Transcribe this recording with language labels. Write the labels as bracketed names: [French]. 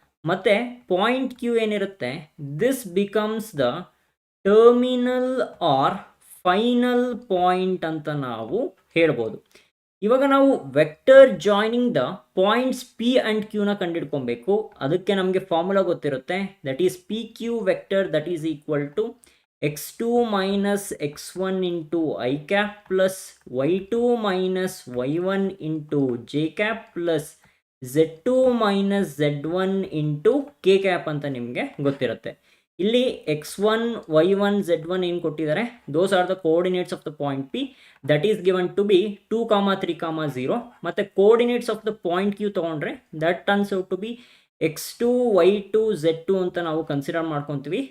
[Kannada] ಮತ್ತು point Q ಏನಿರುತ್ತೆ, [English] this becomes the terminal or final point [Kannada] ಅಂತ ನಾವು ಹೇಳ್ಬೋದು. ಇವಾಗ ನಾವು [English] vector joining the points P and Qನ [Kannada] ಕಂಡುಹಿಡ್ಕೊಬೇಕು. ಅದಕ್ಕೆ ನಮಗೆ ಫಾರ್ಮುಲಾ ಗೊತ್ತಿರುತ್ತೆ. [English] that is PQ vector that is equal to x2 minus x1 into I cap plus y2 minus y1 into j cap plus z2 minus z1 into k cap [Kannada] ಅಂತ ನಿಮಗೆ ಗೊತ್ತಿರುತ್ತೆ. ಇಲ್ಲಿ x1 y1 z1 ಏನು ಕೊಟ್ಟಿದ್ದಾರೆ, [English] those are the coordinates of the point P that is given to be 2, 3, 0 [Kannada] ಮತ್ತೆ [English] coordinates of the point Q [Kannada] ತಗೊಂಡ್ರೆ [English] that turns out to be x2 y2 z2 [Kannada] ಅಂತ ನಾವು ಕನ್ಸಿಡರ್ ಮಾಡ್ಕೊತೀವಿ.